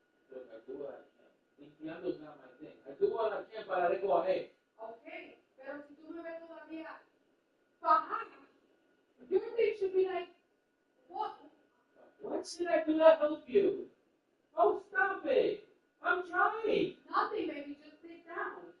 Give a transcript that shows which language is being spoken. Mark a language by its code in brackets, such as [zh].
[en] Look, I do what I can. Limpiando is not my thing. I do what I can [es] para recoger. Okay, pero si tú me ves todavía bajada, [en] your thing should be like, what? What should I do to help you? Oh, stop it. I'm trying. Nothing, baby, just sit down.